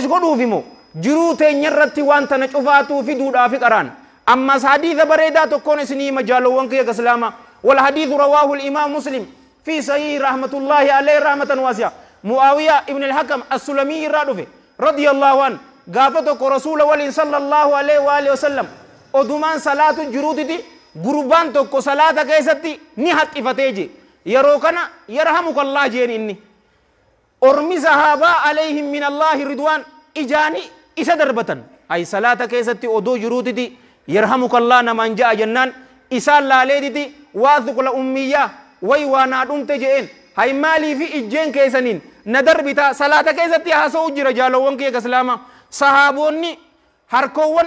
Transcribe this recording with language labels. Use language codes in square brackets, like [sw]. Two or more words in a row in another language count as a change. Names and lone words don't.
[om] godhuuf immoo jiruu teenya irratti waan tana cufaatuu fiduudhaafi qaraan ammas hadiisa bareedaa tokkoon isinii hima jaalawwan kiyya ka islaamaa wal hadiisu [ar] رواه الإمام مسلم في صحيح رحمة الله عليه رحمة واسعة معاوية بن الحكم السلمي [om] irraa dhufe [ar] رضي الله عن [om] gaafa tokko rasuula waliin [ar] صلى الله عليه وآله وسلم [om] odumaan salaatu jiruutiti gurbaan tokko salaata keessatti ni haqqifatee je yeroo kana yarhamukallah jeen inni ormi sahaabaa [ar] عليهم من الله رضوان [om] ijaani isa darbatan ay salaata keessatti odoo jiruutiti yarhamukallah namaan ja'a jennaan isaan laaleetiti [ar] وا ثكل أمياه [om] way waa naa dhumte je'een hay maalii fi ijjeen keessaniin na darbita salaata keessatti haasa'u jira jaalawwan kiyya ka islaamaa sahaabonni harkoowwan